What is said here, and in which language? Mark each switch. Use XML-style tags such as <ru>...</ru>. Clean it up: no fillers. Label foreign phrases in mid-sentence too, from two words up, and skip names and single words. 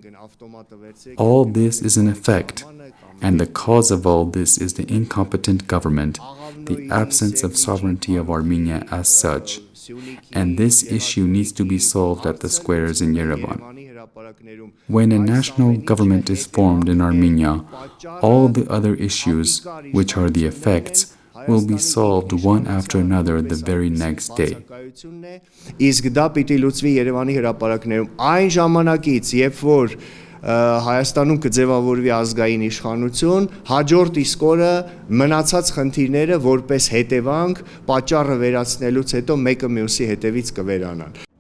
<en>All this is an effect, and the cause of all this is the incompetent government, the absence of sovereignty of Armenia as such, and this issue needs to be solved at the squares in Yerevan. When a national government is formed in Armenia, all the other issues, which are the effects, will be solved one after another the very next day.</en> <hy>Իսկ դա պիտի լուծվի Երևանի հրապարակներում այն ժամանակից, երբ որ Հայաստանում կձևավորվի ազգային իշխանություն, հաջորդ իսկ օրը մնացած խնդիրները որպես հետևանք պատճառը վերացնելուց հետո մեկը մյուսի հետևից կվերանան։</hy>